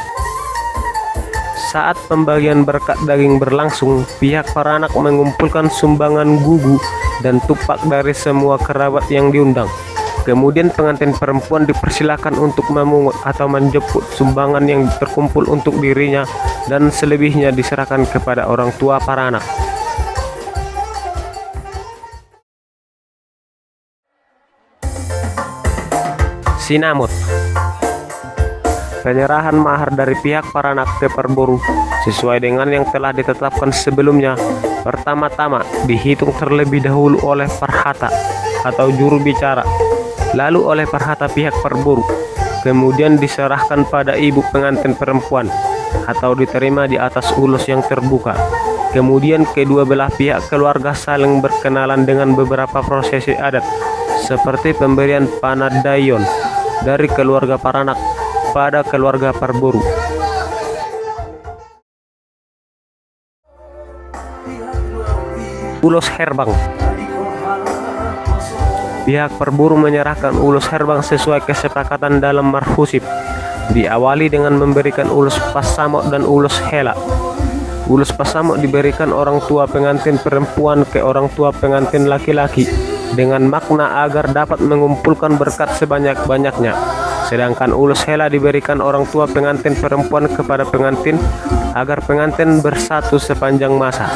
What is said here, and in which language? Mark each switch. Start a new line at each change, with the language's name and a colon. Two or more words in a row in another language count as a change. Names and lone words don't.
Indonesian: Saat pembagian berkat daging berlangsung, pihak Paranak mengumpulkan sumbangan gugu dan tupak dari semua kerabat yang diundang. Kemudian pengantin perempuan dipersilakan untuk memungut atau menjemput sumbangan yang terkumpul untuk dirinya, dan selebihnya diserahkan kepada orang tua Paranak. Sinamut. Penyerahan mahar dari pihak Paranak ke Perboru sesuai dengan yang telah ditetapkan sebelumnya. Pertama-tama dihitung terlebih dahulu oleh Parhata atau juru bicara, lalu oleh Parhata pihak Perboru, kemudian diserahkan pada ibu pengantin perempuan atau diterima di atas ulus yang terbuka. Kemudian kedua belah pihak keluarga saling berkenalan dengan beberapa prosesi adat, seperti pemberian panadayon dari keluarga Paranak pada keluarga Perboru. Ulus Herbang. Pihak Perboru menyerahkan ulus herbang sesuai kesepakatan dalam marhusib. diawali dengan memberikan ulus pasamok dan ulus hela. Ulus pasamok diberikan orang tua pengantin perempuan ke orang tua pengantin laki-laki dengan makna agar dapat mengumpulkan berkat sebanyak-banyaknya. Sedangkan ulus hela diberikan orang tua pengantin perempuan kepada pengantin agar pengantin bersatu sepanjang masa.